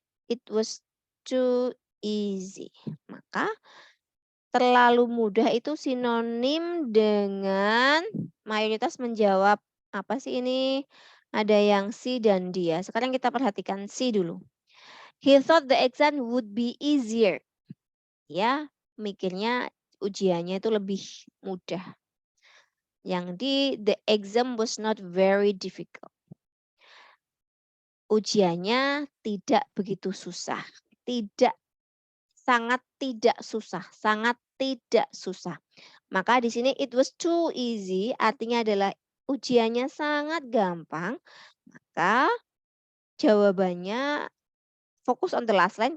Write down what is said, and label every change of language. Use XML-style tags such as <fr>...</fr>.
<en>It was too easy.</en> <id>Maka terlalu mudah itu sinonim dengan mayoritas menjawab apa sih ini? Ada yang C dan D ya. Sekarang kita perhatikan C dulu.</id> <en>He thought the exam would be easier.</en> <id>Ya, mikirnya ujiannya itu lebih mudah. Yang D,</id> <en>the exam was not very difficult.</en> <id>Ujiannya tidak begitu susah. Sangat tidak susah. Sangat tidak susah. Maka di sini</id> <en>it was too easy</en> <id>artinya adalah ujiannya sangat gampang. Maka jawabannya fokus</id> <en>on the last line.</en>